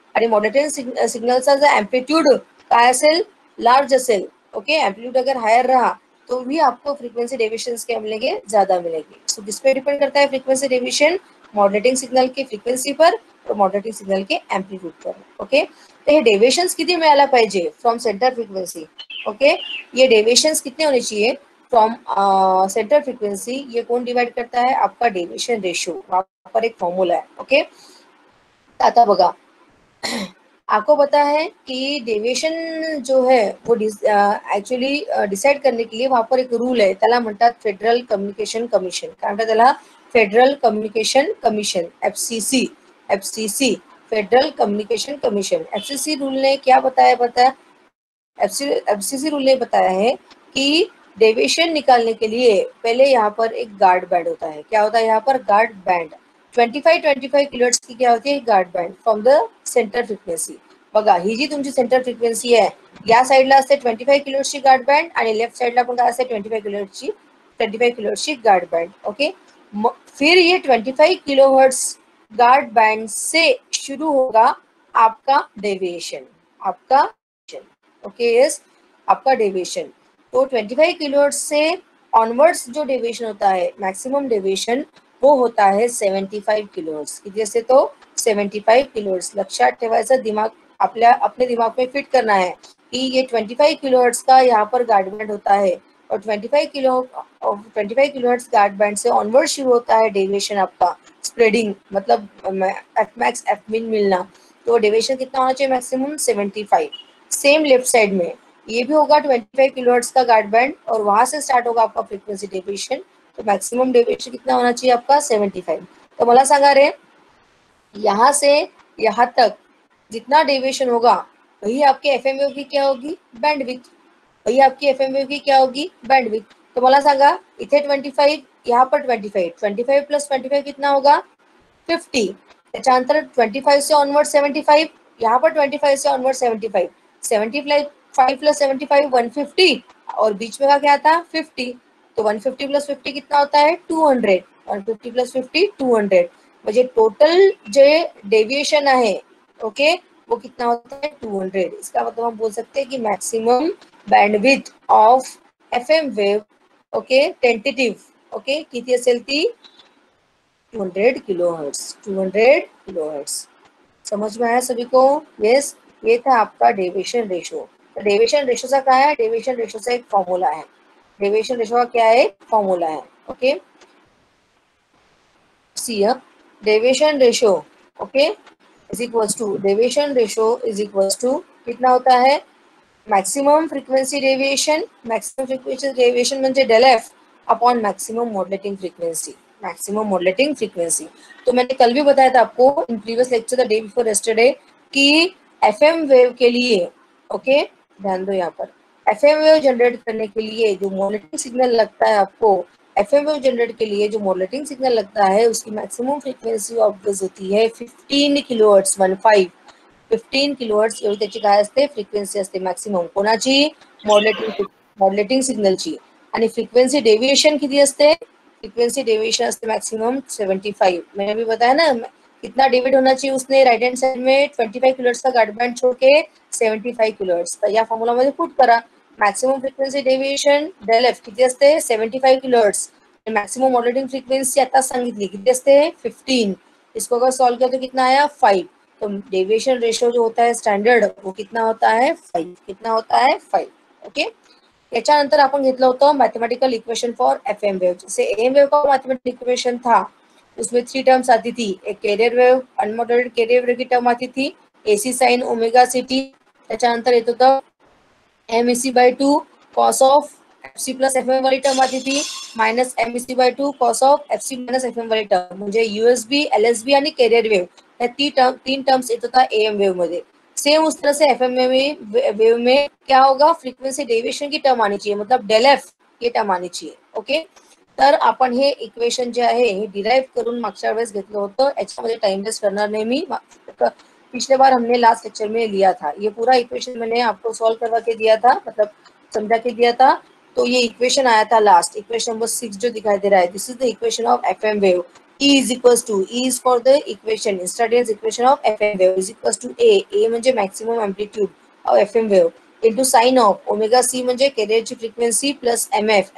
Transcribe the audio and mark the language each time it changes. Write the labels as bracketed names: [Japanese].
[Marathi] आणि मॉडरेटिंग सिग्नलचा जर एम्पलीट्यूड काय असेल, लार्ज असेल, [Hindi] ओके, एम्पलीट्यूड अगर हायर रहा तो भी आपको फ्रीक्वेंसी डेविएशंस क्या मिलेंगे, ज्यादा मिलेंगे. सो किस पे डिपेंड करता है फ्रीक्वेंसी डेविएशन, मॉडरेटिंग सिग्नल की फ्रीक्वेंसी पर और मॉडरेटिंग सिग्नल के एम्पलीट्यूड पर. [Marathi] ओके, तर हे डेविएशंस किती मिळायला पाहिजे फ्रॉम सेंटर फ्रीक्वेंसी. [Hindi] ओके, ये डेविएशंस कितने होने चाहिए फ्रॉम सेंटर फ्रीक्वेंसी. ये कौन डिवाइड करता है, आपका डेविएशन रेशियो. वहां पर एक फॉर्मूला है. [Marathi] ओके, आता बघा [Hindi] आपको पता है कि डेविएशन जो है वो एक्चुअली डिसाइड करने के लिए वहां पर एक रूल है, [Marathi] त्याला म्हणतात [Hindi] फेडरल कम्युनिकेशन कमिशन. [Marathi] काय म्हणतात त्याला, federal communication commission, FCC. FCC, federal communication commission. [Hindi] FCC rule ने क्या बताया, एफसीसी रूल ने बताया है कि डेविएशन निकालने के लिए पहले यहाँ पर एक गार्ड बैंड होता है. क्या होता है यहाँ पर, गार्ड बैंड. 25 किलोहर्ट्ज की क्या होती है, guard banned from the centre frequency. [Marathi] बघा ही जी तुमची सेंटर फ्रिक्वेन्सी आहे, या साईडला असते 25 किलोहर्ट्जची गार्ड बँड आणि लेफ्ट साईडला पण काय असते 25 किलोहर्ट्जची गार्ड बैंड. [Hindi] ओके, फिर ये 25 किलोहर्ट्ज गार्ड बैंड से शुरू होगा आपका डेविएशन. आपका ओके यस, आपका डेविएशन. तो 25 किलोहर्ट्ज से ऑनवर्ड्स जो डेविएशन होता है, मैक्सिमम डेविएशन, वो होता है 75 किलोहर्ट्ज. [Marathi] किती असते तो, 75 किलोहर्ट्ज. लक्षात ठेवायचं, [Hindi] दिमाग आपल्या अपने दिमाग में फिट करना है कि ये 25 किलोहर्ट्ज का यहाँ पर गार्ड बैंड होता है और 25 किलोहर्ट्ज गार्ड बैंड से ऑनवर्ड शुरू होता है डेविएशन आपका स्प्रेडिंग, मतलब एफ मैक्स एफ मिन मिलना. तो डेविएशन कितना होना चाहिए, मैक्सिमम 75. सेम लेफ्ट साइड में ये भी होगा 25 किलोहर्ट्ज का गार्ड बैंड और वहां से स्टार्ट होगा आपका फ्रीक्वेंसी डेविएशन. तो मैक्सिमम डेविएशन कितना होना चाहिए आपका, 75. तो [Marathi] मला सांगा रे, [Hindi] यहाँ से यहाँ तक जितना डेविएशन होगा वही आपके एफएम वेव की क्या होगी, बैंडविड्थ. वही आपकी एफएम वेव की क्या होगी, बैंडविड्थ. तो [Marathi] मला सांगा इथे 25, [Hindi] यहाँ पर 25 प्लस 25 कितना होगा, 50. [Marathi] त्याच्यानंतर [Hindi] 25 से ऑनवर्ड 75, यहाँ पर 25 से ऑनवर्ड 75. 75 प्लस 75 150 और बीच में का क्या था, 50. तो 150 प्लस 50 कितना होता है, 200. 150 प्लस 50 200. [Marathi] म्हणजे टोटल जे डेविएशन आहे, ओके, [Hindi] वो कितना होता है, [Marathi] 200. [Hindi] इसका मतलब हम बोल सकते हैं कि maximum bandwidth of FM wave, okay, tentative, okay, [Marathi] किती असेल ती, [Hindi] 200 किलोहर्ट्ज. 200 किलोहर्ट्ज. समझ में आया सभी को, यस. ये था आपका डेविएशन रेशो. तो डेविएशन रेशो का क्या है, डेविएशन रेशो से एक फॉर्मूला है. डेविएशन रेशो का क्या है, फॉर्मूला है. Okay, C deviation ratio, okay, is equals to, deviation ratio is equals to कितना होता है, maximum frequency deviation. Maximum frequency deviation म्हणजे del F upon maximum modulating frequency. Maximum modulating frequency. तो मैंने कल भी बताया था आपको [English] in previous lecture the day before yesterday [Hindi] कि एफएम वेव के लिए, ओके, ध्यान दो यहाँ पर, एफएम वेव जनरेट करने के लिए जो मॉडुलेटिंग सिग्नल लगता है आपको, एफएम वेव जनरेट के लिए जो मॉडुलेटिंग सिग्नल लगता है उसकी मैक्सिमम फ्रीक्वेंसी ऑब्वियस होती है 15 किलोहर्ट्ज. [Marathi] 15 किलोहर्ट्ज एवढी त्याची काय असते, फ्रिक्वेन्सी असते मॅक्सिमम. कोणाची, मॉड्युलेटिंग सिग्नलची. आणि फ्रिक्वेन्सी डेविएशन किती असते, फ्रिक्वेंसी डेविएशन असते मैक्सिमम 75. [Hindi] मैंने अभी बताया ना कितना डेविएट होना चाहिए उसने राइट हैंड साइड में, 25 किलोहर्ट्ज का गार्ड बैंड छोड़ के 75 किलोहर्ट्ज. [Marathi] तर या फॉर्म्युला मध्ये पुट करा, maximum frequency deviation del F किती असते, 75 किलोहर्ट्ज. मैक्सिमम मॉड्युलेटिंग फ्रीक्वेंसी आता सांगितली किती असते, 15. [Hindi] इसको अगर सॉल्व किया तो कितना आया, 5. तो डेविएशन रेशो जो होता है स्टैंडर्ड वो कितना होता है, 5. कितना होता है, 5. [Marathi] ओके, त्याच्यानंतर आपण घेतलं होतं mathematical equation for FM wave. [Hindi] जैसे एम वेव का मैथमेटिकल इक्वेशन था उसमें 3 टर्म्स आती थी, एक कैरियर वेव, अनमॉड्युलेटेड कैरियर वेव की टर्म आती थी, AC sine omega C T. [Marathi] त्याच्यानंतर येत होतं [Hindi] MEC/2 cos of FC plus FM वाली टर्म आती थी, minus MEC/2 cos of FC minus FM वाली टर्म. [Marathi] म्हणजे यूएसबी, एलएसबी आणि कैरियर वेव या 3 टर्म्स येत होता एएम वेव मध्ये. [Hindi] सेम उस तरह से एफएम वेव में क्या होगा, फ्रीक्वेंसी डेविएशन की टर्म आनी चाहिए, मतलब डेल एफ [Marathi] ये टर्म आली चाहिए. ओके, तर आपण हे इक्वेशन जे आहे हे डिराइव करून मागच्या वेळेस घेतलं होतं. याच्यामध्ये टाइम वेस्ट करणार नहीं मी. [Hindi] पिछले बार हमने लास्ट लेक्चर में लिया था. ये पूरा इक्वेशन मैंने आपको सॉल्व करवा के दिया था, मतलब समझा के दिया था. तो ये इक्वेशन आया था लास्ट, इक्वेशन नंबर 6 जो दिखाई दे रहा है, [English] This is the equation of FM wave. E is equals to, E is for the equation, instantaneous equation of FM wave is equals to A म्हणजे maximum amplitude of FM wave into sin of omega C म्हणजे कैरियरची frequency plus MF.